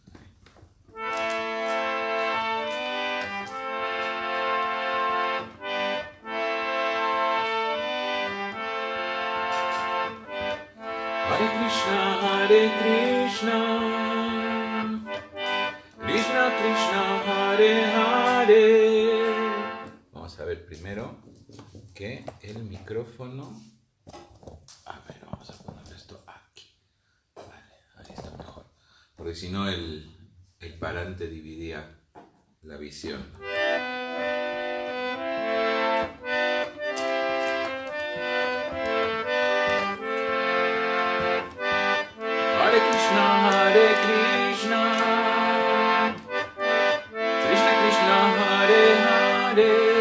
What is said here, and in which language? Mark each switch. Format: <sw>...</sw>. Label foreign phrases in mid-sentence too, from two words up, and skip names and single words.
<sa>Hare Krishna, Hare Krishna, Krishna Krishna, Hare Hare.</sa> <es>Vamos a ver primero que el micrófono. A ver, vamos a poner esto aquí. Vale, ahí está mejor. Porque si no el parante dividía la visión.</es> <sa>Hare Krishna, Hare Krishna, Krishna Krishna, Hare Hare,</sa>